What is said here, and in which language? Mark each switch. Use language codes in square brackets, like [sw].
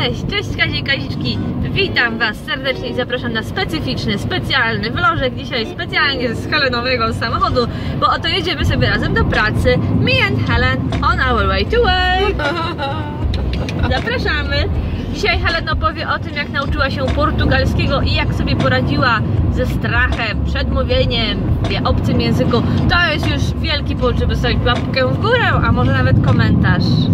[pl] Cześć Kazie i Kaziczki, witam Was serdecznie i zapraszam na specyficzny, specjalny vlożek. Dzisiaj specjalnie z Helenowego samochodu, bo oto jedziemy sobie razem do pracy. [en] Me and Helen on our way to work. [pl] Zapraszamy. Dzisiaj Helen opowie o tym, jak nauczyła się portugalskiego i jak sobie poradziła ze strachem przed mówieniem w obcym języku. To jest już wielki powód, żeby stawić łapkę w górę, a może nawet komentarz.